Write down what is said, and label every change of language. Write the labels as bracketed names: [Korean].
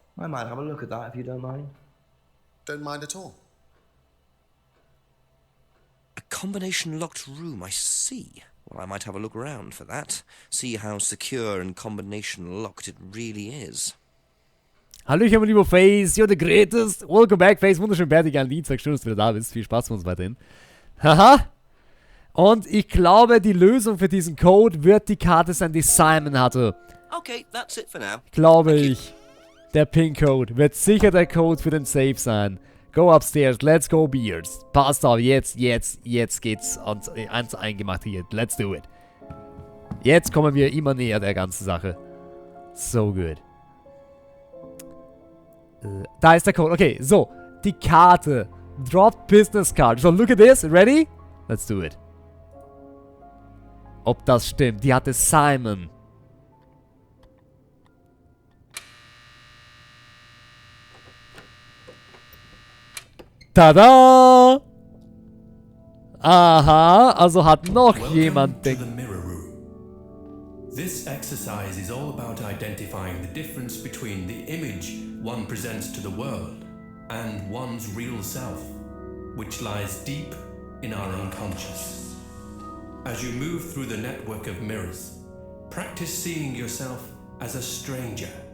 [English] I might have a look at that if you don't mind. Don't mind at all. A combination locked room, I see. Well, I might have a look around for that. See how secure and combination locked it really is. [German] Hallöchen, mein lieber Face, [English] you're the greatest. Welcome back, Face. [German] Wunderschön, bärtig an Dienstag. Schön, dass du wieder da bist. Viel Spaß für uns weiterhin. Haha. Und ich glaube, die Lösung für diesen Code wird die Karte sein, die Simon hatte. [English] Okay, that's it for now. [German] Glaube ich. Der Pin-Code wird sicher der Code für den Safe sein. [English] Go upstairs, let's go Beards. [German] Passt auf, jetzt geht's ans Eingemachte hier. [English] Let's do it. [German] Jetzt kommen wir immer näher der ganzen Sache. [English] So good. [German] Da ist der Code. [English] Okay, so. [German] Die Karte. [English] Dropped Business Card. So, look at this. Ready? Let's do it. [German] Ob das stimmt. Die hatte Simon. Tada! Aha, also hat noch jemand den... [English] This exercise is all about identifying the difference between the image one presents to the world and one's real self, which lies deep in our unconscious. As you move through the network of mirrors, practice seeing yourself as a stranger.